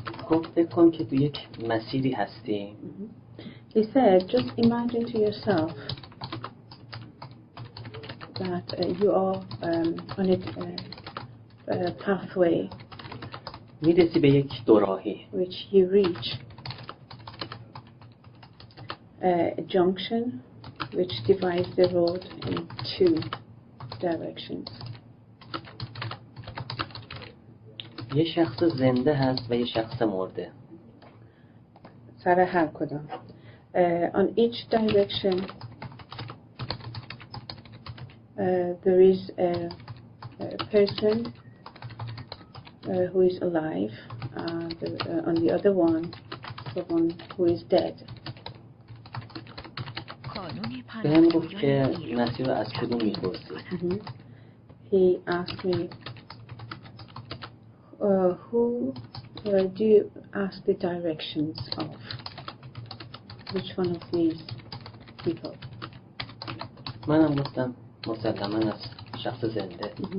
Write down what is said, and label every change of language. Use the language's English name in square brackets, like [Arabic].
[Persian] گفت بکن که تو یک مسیری هستی. [English] He said, just imagine to yourself that you are on a pathway [Persian] میرسی به یک دوراهی. [English] which you reach a junction which divides the road in 2 directions. [Persian] یه شخص زنده هست و یه شخص مرده. سر هر کدام. [English] On each direction there is a person who is alive, and on the other one, someone who is dead. [Persian] بهم گفت که مسیر رو از کدوم می‌پرسی. [English] He asked me, who do you ask the directions of? Which one of these people? [Persian] منم گفتم مسلماً از شخص زنده.